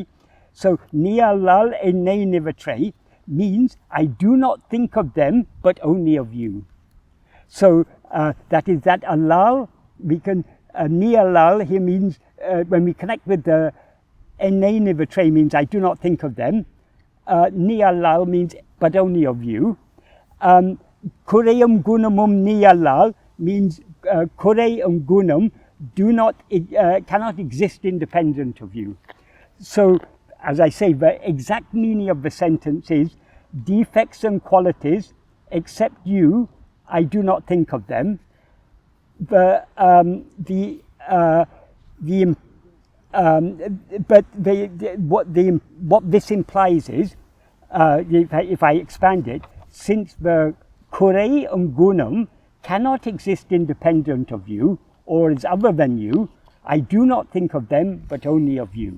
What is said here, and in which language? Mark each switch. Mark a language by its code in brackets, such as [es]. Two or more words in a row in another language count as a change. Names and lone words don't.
[en] So [ta] நீயல்லா எண்ணா [en] means I do not think of them, but only of you. So that is that allāl, we can, nīyallā here means, when we connect with the yeṇnā means I do not think of them. Nīyallā means but only of you. [ta] குறையுங் குணமு நீயல்லா [en] means [ta] குறையுங் குணமு [en] cannot exist independent of you. So, as I say, the exact meaning of the sentence is defects and qualities, except you, I do not think of them. What this implies is, if I expand it, since the [ta] குறையுங் குணமு [en] cannot exist independent of you or is other than you, I do not think of them but only of you.